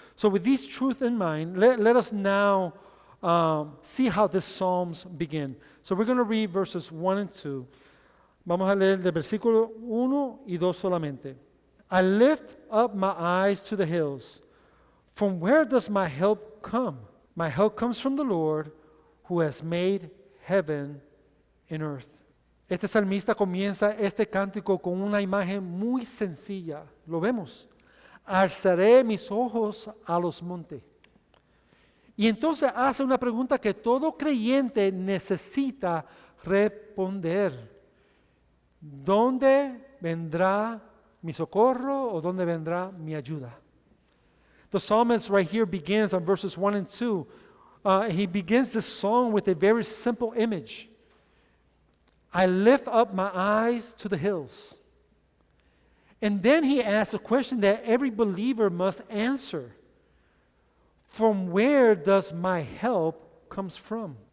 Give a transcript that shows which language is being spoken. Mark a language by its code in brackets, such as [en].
[en] So with these truths in mind, let us now see how this psalms begin. So we're going to read verses 1 and 2. [es] Vamos a leer del versículo 1 y 2 solamente. [en] I lift up my eyes to the hills. From where does my help come? My help comes from the Lord who has made heaven and earth. [es] Este salmista comienza este cántico con una imagen muy sencilla. Lo vemos. Alzaré mis ojos a los montes. Y entonces hace una pregunta que todo creyente necesita responder. ¿Dónde vendrá mi socorro o dónde vendrá mi ayuda? [en] The psalmist right here begins on verses 1 and 2. He begins this song with a very simple image. I lift up my eyes to the hills. And then he asks a question that every believer must answer. From where does my help comes from?